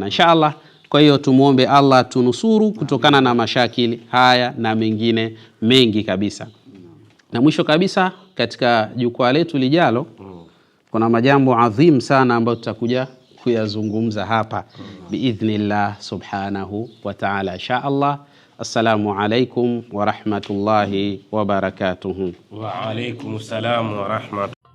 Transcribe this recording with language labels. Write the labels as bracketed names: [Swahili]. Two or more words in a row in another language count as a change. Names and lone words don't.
[Swahili] Inshallah, kwa hiyo tumuombe Allah tunusuru kutokana na mashakili haya na mengine mengi kabisa. Na mwisho kabisa, katika jukwaa letu lijalo kuna majambo adhim sana ambayo tutakuja kuyazungumza hapa [Arabic] بإذن الله سبحانه وتعالى إن شاء الله. السلام عليكم ورحمة الله وبركاته. وعليكم السلام ورحمة الله